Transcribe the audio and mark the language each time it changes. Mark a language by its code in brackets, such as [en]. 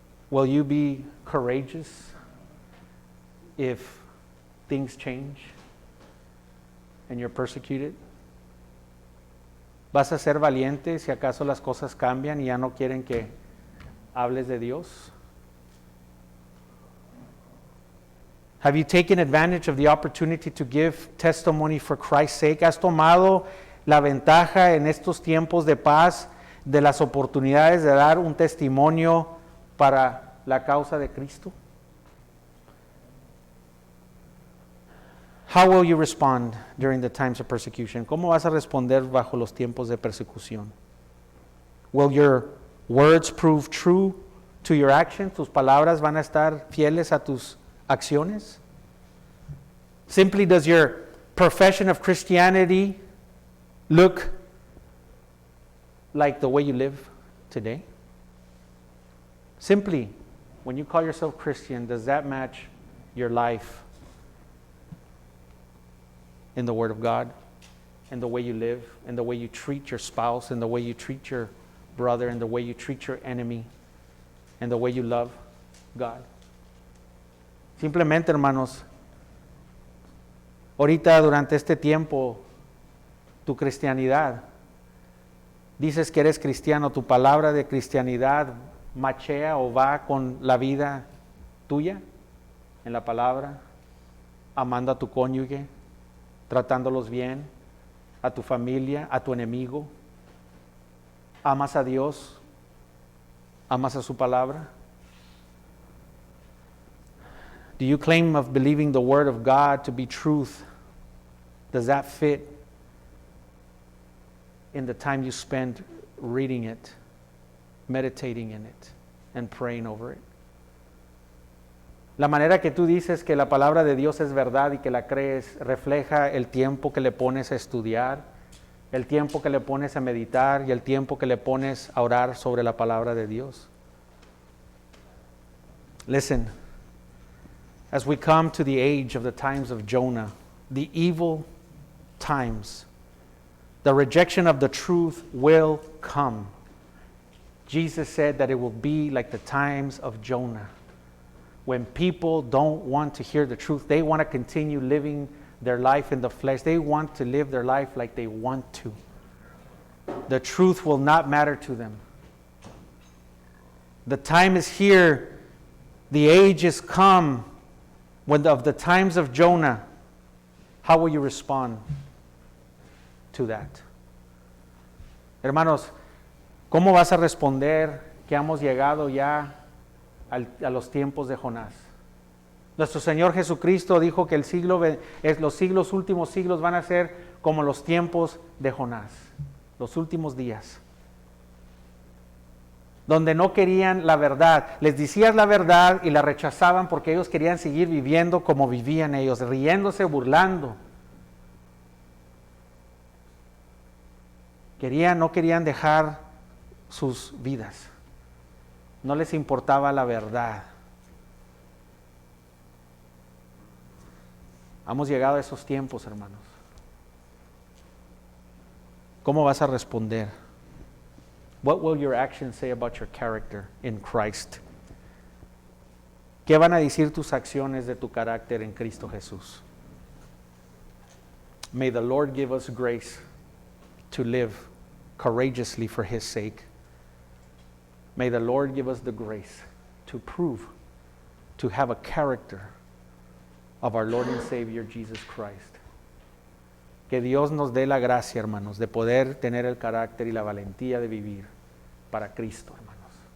[en] Will you be courageous if things change and you're persecuted? [es] ¿Vas a ser valiente si acaso las cosas cambian y ya no quieren que hables de Dios? [en] Have you taken advantage of the opportunity to give testimony for Christ's sake? [es] ¿Has tomado la ventaja en estos tiempos de paz de las oportunidades de dar un testimonio para la causa de Cristo? [en] How will you respond during the times of persecution? [es] ¿Cómo vas a responder bajo los tiempos de persecución? [en] Will your words prove true to your actions? [es] ¿Tus palabras van a estar fieles a tus acciones? [en] Simply, does your profession of Christianity look like the way you live today? Simply, when you call yourself Christian, does that match your life in the Word of God, in the way you live, in the way you treat your spouse, in the way you treat your brother, in the way you treat your enemy, in the way you love God? [es] Simplemente, hermanos, ahorita durante este tiempo, tu cristianidad, dices que eres cristiano, tu palabra de cristianidad machea o va con la vida tuya en la palabra, amando a tu cónyuge, tratándolos bien, a tu familia, a tu enemigo. ¿Amas a Dios? ¿Amas a su palabra? [en] Do you claim of believing the Word of God to be truth? Does that fit in the time you spend reading it, meditating in it, and praying over it? [es] La manera que tú dices que la palabra de Dios es verdad y que la crees refleja el tiempo que le pones a estudiar, el tiempo que le pones a meditar y el tiempo que le pones a orar sobre la palabra de Dios. [en] Listen, as we come to the age of the times of Jonah, the evil times, the rejection of the truth will come. Jesus said that it will be like the times of Jonah, when people don't want to hear the truth. They want to continue living their life in the flesh. They want to live their life like they want to. The truth will not matter to them. The time is here. The age is come. When of the times of Jonah, how will you respond to that? [es] Hermanos, ¿cómo vas a responder que hemos llegado ya a los tiempos de Jonás? Nuestro Señor Jesucristo dijo que los últimos siglos van a ser como los tiempos de Jonás, los últimos días, donde no querían la verdad. Les decías la verdad y la rechazaban porque ellos querían seguir viviendo como vivían ellos, riéndose, burlando. No querían dejar sus vidas. No les importaba la verdad. Hemos llegado a esos tiempos, hermanos. ¿Cómo vas a responder? [en] What will your actions say about your character in Christ? [es] ¿Qué van a decir tus acciones de tu carácter en Cristo Jesús? [en] May the Lord give us grace to live courageously for His sake. May the Lord give us the grace to prove, to have a character of our Lord and Savior Jesus Christ. [es] Que Dios nos dé la gracia, hermanos, de poder tener el carácter y la valentía de vivir para Cristo, hermanos.